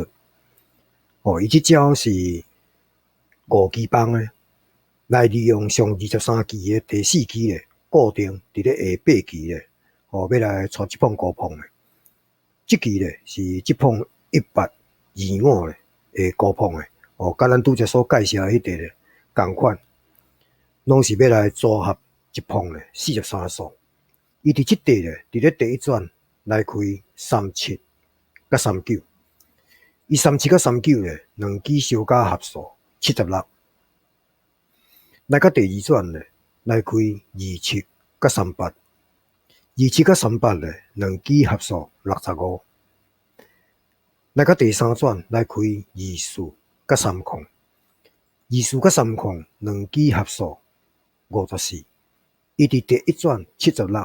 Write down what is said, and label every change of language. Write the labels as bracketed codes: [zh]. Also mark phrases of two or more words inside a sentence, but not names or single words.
[nan] 伊即招是5期幫咧，來利用上23期嘅第四期咧，固定佇咧下8期咧，要來帶一碰高碰嘅。即期咧是即碰1825 咧高碰嘅，甲咱拄則所介紹迄個咧同款。拢是要来组合一碰咧43数。伊伫即块咧，伫咧第一卷来开37甲39，伊37甲39 咧两支相加合数76，来到第二卷咧来开27甲38，27甲38咧两支合数65，来到第三卷来开24甲30，24甲30两支合数54，伊伫第一卷76。